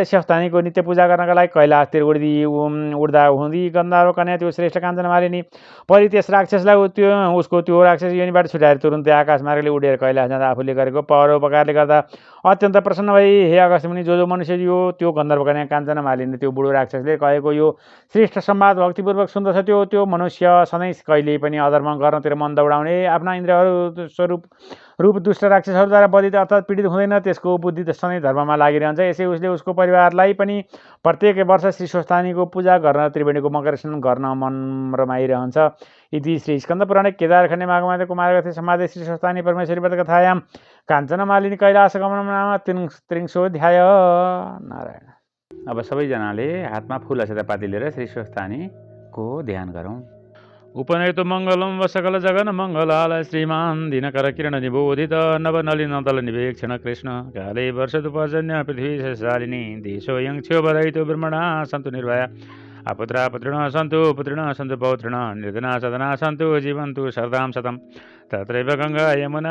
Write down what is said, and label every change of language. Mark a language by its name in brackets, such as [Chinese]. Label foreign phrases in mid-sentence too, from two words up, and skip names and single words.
[Nepali] स्वस्थानीको नित्य पूजा गर्नका लागि कैलाशतिर उड्दा हुँदी गन्धर्व कन्या त्यो श्रेष्ठ काञ्चन मालिनी परि त्यस राक्षसलाई उसको त्यो राक्षस योनिबाट छुटाएर तुरुन्तै आकाश मार्गले उडेर कैलाश जाँदा आफूले गरेको परोपकारले गर्दा अत्यन्त प्रसन्न भई, हे अगस्त्य मुनि, जो मनुष्य त्यो गन्धर्व कन्या काञ्चन मालिनी त्यो बुढो राक्षसले कहेको यो श्रेष्ठ संवाद भक्तिपूर्वक सुन्दछ, त्यो मनुष्य सधैँ कहिले पनि अधर्म गर्नतिर मन दौडाउने आफ्ना इन्द्रियहरू स्वरूप रूप दुष्ट राक्षसहरूद्वारा बधित अर्थात् पीडित हुँदैन। त्यसको बुद्धि सधैँ धर्ममा लागिरहन्छ। यसै उसले उसको परिवारलाई पनि प्रत्येक वर्ष श्री स्वस्थानीको पूजा गर्न त्रिवेणीको मकर स्नान गर्न मन रमाइरहन्छ। [Sanskrit] इति श्री स्कन्द पुराणे केदारखण्डे माघमासे कुमारगथे संवादे श्री स्वस्थानी परमेश्वरी व्रतकथायां काञ्चन मालिनी कैलाश गमनं नाम त्रिंशोऽध्याय। [Nepali] नारायण। अब सबैजनाले हातमा फुल अक्षता पाती लिएर श्री स्वस्थानीको ध्यान गरौँ। [Sanskrit] उपनयतु मङ्गलं वसकल जगन मङ्गलालय श्रीमान् दिनकर किरण निबोधित नवनलिन तल निवेक्षण कृष्ण काले वर्षतु पर्जन्य पृथ्वी शालिनी देशोऽयं क्षोभरहितो ब्रह्मणा सन्तु निर्भया अपुत्रा पुत्रिणः सन्तु पुत्रिणः सन्तु पौत्रिणः निर्धना सदना सन्तु जीवन्तु शरदां शतं तत्रैव गङ्गा यमुना